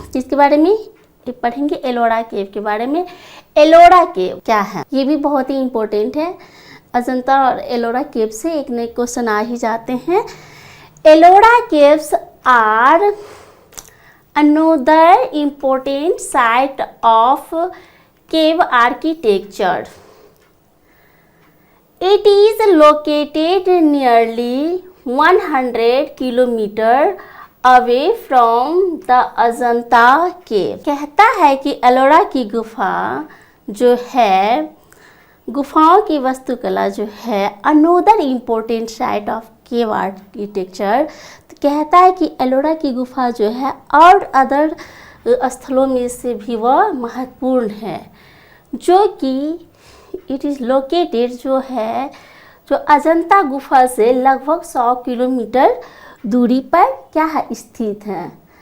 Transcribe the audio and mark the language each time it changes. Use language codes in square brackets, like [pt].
[hi] किसके बारे में पढ़ेंगे? एलोरा केव के बारे में। एलोरा केव क्या है? ये भी बहुत ही इम्पोर्टेंट है। अजंता और एलोरा केव से एक नए क्वेश्चन आ ही जाते हैं। [en] Ellora caves are another important site of cave architecture. It is located nearly 100 kilometer away from the Ajanta cave. [hi] कहता है कि एलोरा की गुफा जो है, गुफाओं की वास्तुकला जो है [en] another important site of cave architecture, [hi] तो कहता है कि एलोरा की गुफा जो है और अदर स्थलों में से भी वह महत्वपूर्ण है, जो कि [en] it is located [hi] जो है, जो अजंता गुफा से लगभग 100 किलोमीटर दूरी पर क्या है? स्थित है।